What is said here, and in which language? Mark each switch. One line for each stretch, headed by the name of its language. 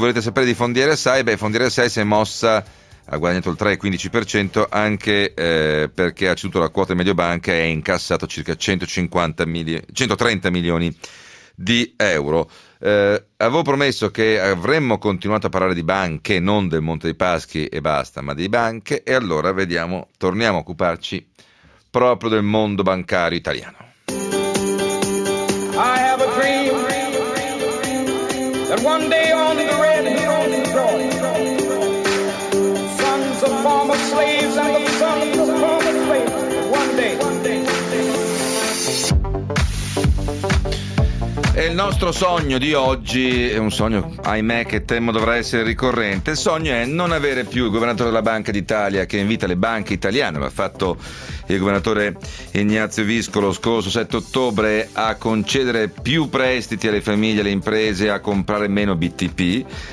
Italian: Volete sapere di Fondiaria Sai? Beh, Fondiaria Sai si è mossa, ha guadagnato il 3,15%, anche perché ha ceduto la quota di Mediobanca e ha incassato circa 130 milioni di euro. Avevo promesso che avremmo continuato a parlare di banche, non del Monte dei Paschi e basta, ma di banche, e allora vediamo, torniamo a occuparci proprio del mondo bancario italiano.
English: I have a dream that one day on the red hills of Georgia, sons of former slaves and the sons of former slaves, one day.
Italian: E il nostro sogno di oggi è un sogno, ahimè, che temo dovrà essere ricorrente. Il sogno è non avere più il governatore della Banca d'Italia che invita le banche italiane. L'ha fatto il governatore Ignazio Visco lo scorso 7 ottobre a concedere più prestiti alle famiglie, alle imprese, a comprare meno BTP.